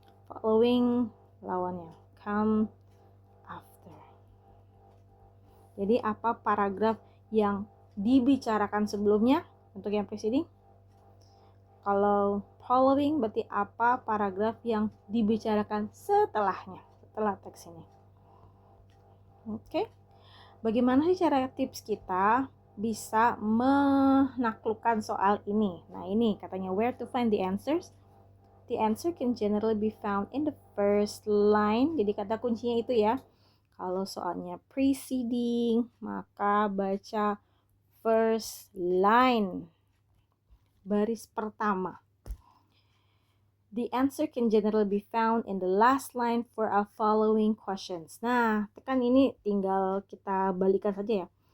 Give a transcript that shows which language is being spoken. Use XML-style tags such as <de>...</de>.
<en>Following</en> <id>lawannya</id> <en>come after.</en> <id>Jadi apa paragraf yang dibicarakan sebelumnya untuk yang preceding? Kalau following berarti apa paragraf yang dibicarakan setelahnya, setelah teks ini. Oke. Bagaimana sih cara tips kita bisa menaklukkan soal ini? Nah, ini katanya</id> <en>where to find the answers. The answer can generally be found in the first line.</en> <id>Jadi kata kuncinya itu ya. Kalau soalnya preceding, maka baca</id> <en>first line.</en> <id>Baris pertama.</id> <en>The answer can generally be found in the last line for our following questions.</en> <id>Nah, tekan ini tinggal kita balikan saja ya.</id>